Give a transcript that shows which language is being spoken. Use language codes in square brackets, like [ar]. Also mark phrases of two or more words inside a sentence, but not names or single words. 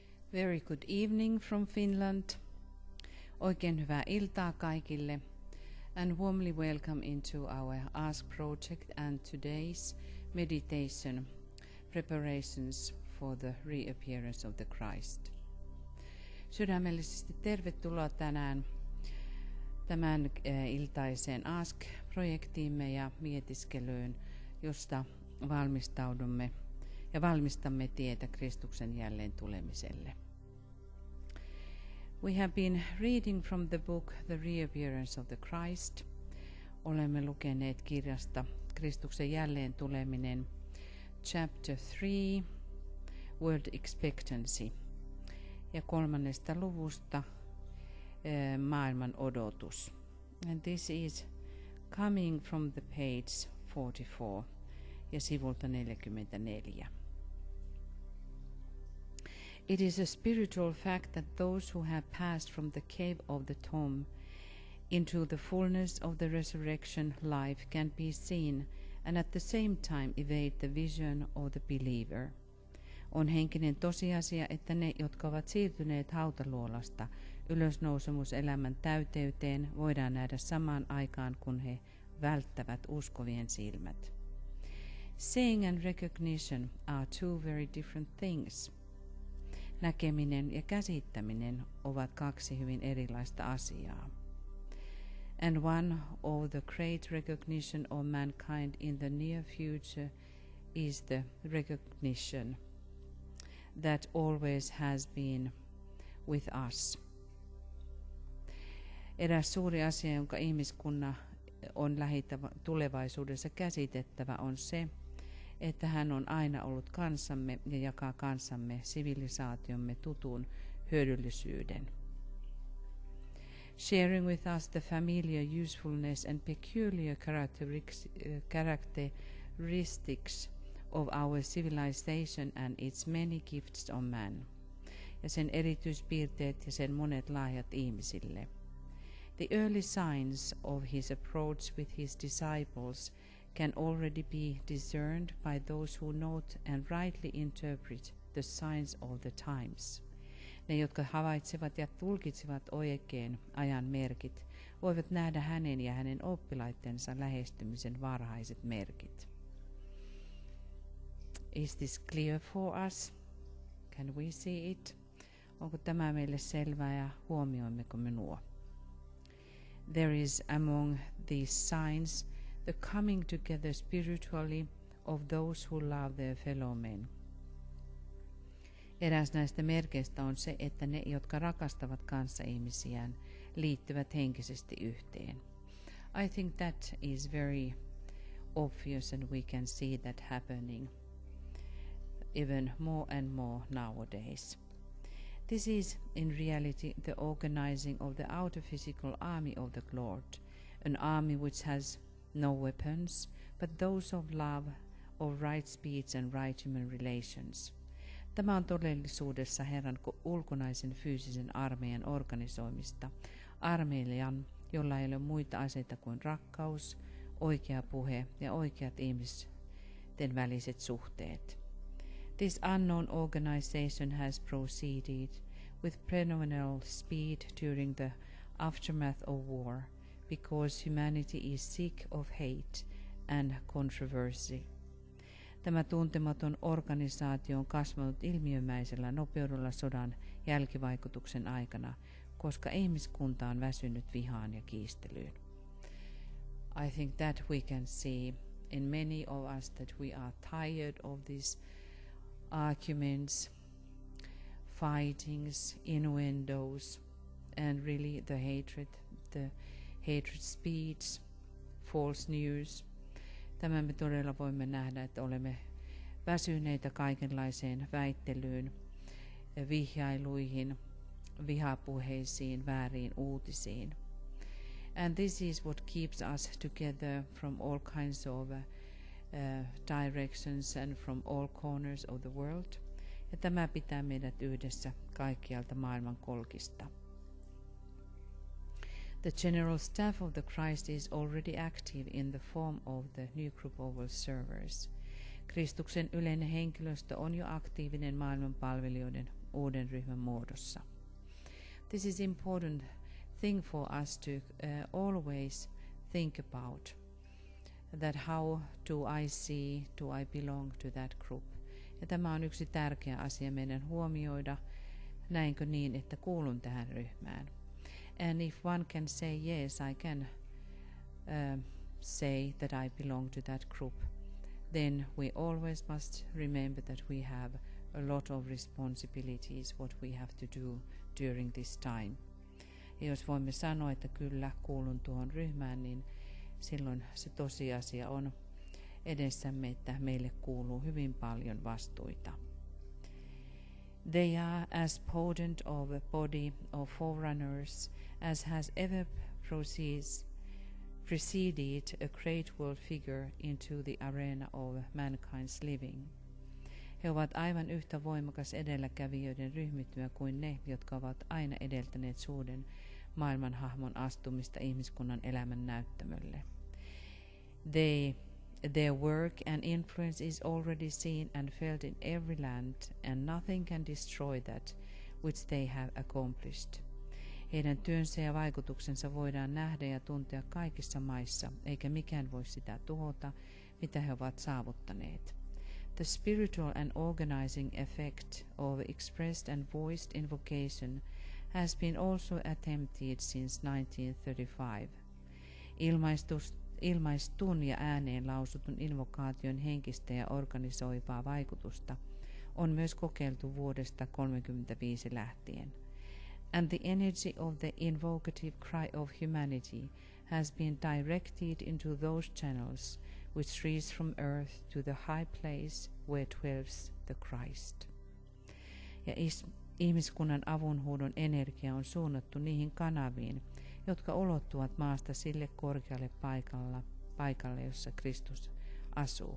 [en] Very good evening from Finland. [fi] Oikein hyvää iltaa kaikille. [en] And warmly welcome into our Ask project and today's meditation preparations for the reappearance of the Christ. [fi] Sydämellisesti tervetuloa tänään tämän iltaiseen Ask-projektiimme ja mietiskelyyn, josta valmistaudumme ja valmistamme tietä Kristuksen jälleen tulemiselle. [en] We have been reading from the book The Reappearance of the Christ. [fi] Olemme lukeneet kirjasta Kristuksen jälleen tuleminen, [en] chapter 3, word expectancy, [fi] ja 3. luvusta maailman odotus. [en] And this is coming from the page 44 [fi] ja sivulta 44. [en] It is a spiritual fact that those who have passed from the cave of the tomb into the fullness of the resurrection life can be seen and at the same time evade the vision of the believer. [fi] On henkinen tosiasia, että ne, jotka ovat siirtyneet hautaluolasta ylösnousemuselämän täyteyteen, voidaan nähdä samaan aikaan, kun he välttävät uskovien silmät. [en] Seeing and recognition are two very different things. [fi] Näkeminen ja käsittäminen ovat kaksi hyvin erilaista asiaa. [en] And one of the great recognition of mankind in the near future is the recognition that always has been with us. [fi] Eräs suuri asia, jonka ihmiskunnan on tulevaisuudessa käsitettävä, on se, että hän on aina ollut kanssamme ja jakaa kanssamme sivilisaatiomme tutun hyödyllisyyden. [en] Sharing with us the familiar usefulness and peculiar characteristics of our civilization and its many gifts on man, [fi] ja sen erityispiirteet ja sen monet lahjat ihmisille. [en] The early signs of his approach with his disciples can already be discerned by those who note and rightly interpret the signs of the times. [fi] Ne, jotka havaitsevat ja tulkitsevat oikein ajan merkit, voivat nähdä hänen ja hänen oppilaittensa lähestymisen varhaiset merkit. [en] Is this clear for us? Can we see it? [fi] Onko tämä meille selvää ja huomioimmeko me nuo? [en] There is among these signs the coming together spiritually of those who love their fellow men. [fi] Eräs näistä merkeistä on se, että ne, jotka rakastavat kanssaihmisiään, liittyvät henkisesti yhteen. [en] I think that is very obvious and we can see that happening even more and more nowadays. This is in reality the organizing of the outer physical army of the Lord, an army which has no weapons, but those of love, of right speech and right human relations. [fi] Tämä on todellisuudessa Herran ulkonaisen fyysisen armeijan organisoimista, armeijan, jolla ei ole muita aseita kuin rakkaus, oikea puhe ja oikeat ihmisten väliset suhteet. [en] This unknown organization has proceeded with phenomenal speed during the aftermath of war, because humanity is sick of hate and controversy. [fi] Tämä tuntematon organisaatio on kasvanut ilmiömäisellä nopeudella sodan jälkivaikutuksen aikana, koska ihmiskunta on väsynyt vihaan ja kiistelyyn. [en] I think that we can see in many of us that we are tired of these arguments, fightings, innuendos, and really the hatred speech, false news. [fi] Tämän me todella voimme nähdä, että olemme väsyneitä kaikenlaiseen väittelyyn, vihjailuihin, vihapuheisiin, vääriin uutisiin. [en] And this is what keeps us together from all kinds of directions and from all corners of the world. [fi] Ja tämä pitää meidät yhdessä kaikkialta maailman kolkista. [en] The General Staff of the Christ is already active in the form of the new group of observers. [fi] Kristuksen yleinen henkilöstö on jo aktiivinen maailman palvelijoiden uuden ryhmän muodossa. [en] This is important thing for us to always think about, that how do I see, do I belong to that group. [fi] Ja tämä on yksi tärkeä asia meidän huomioida, näinkö niin, että kuulun tähän ryhmään. [en] And if one can say yes, I can say that I belong to that group, then we always must remember that we have a lot of responsibilities what we have to do during this time. [fi] Ja jos voimme sanoa, että kyllä kuulun tuohon ryhmään, niin silloin se tosiasia on edessämme, että meille kuuluu hyvin paljon vastuita. [en] They are as potent of a body of forerunners as has ever preceded a great world figure into the arena of mankind's living. [fi] He ovat aivan yhtä voimakas edelläkävijöiden ryhmittymä kuin ne, jotka ovat aina edeltäneet suuren maailmanhahmon astumista ihmiskunnan elämän näyttämölle. [en] Their work and influence is already seen and felt in every land, and nothing can destroy that which they have accomplished. [fi] Heidän työnsä ja vaikutuksensa voidaan nähdä ja tuntea kaikissa maissa, eikä mikään voi sitä tuhota, mitä he ovat saavuttaneet. [en] The spiritual and organizing effect of expressed and voiced invocation has been also attempted since 1935. [fi] Ilmaistun ja ääneen lausutun invokaation henkistä ja organisoivaa vaikutusta on myös kokeiltu vuodesta 1935 lähtien. [en] And the energy of the invocative cry of humanity has been directed into those channels which reach from earth to the high place where dwells the Christ. [fi] Ja ihmiskunnan avunhuudon energia on suunnattu niihin kanaviin, jotka ulottuvat maasta sille korkealle paikalle, jossa Kristus asuu.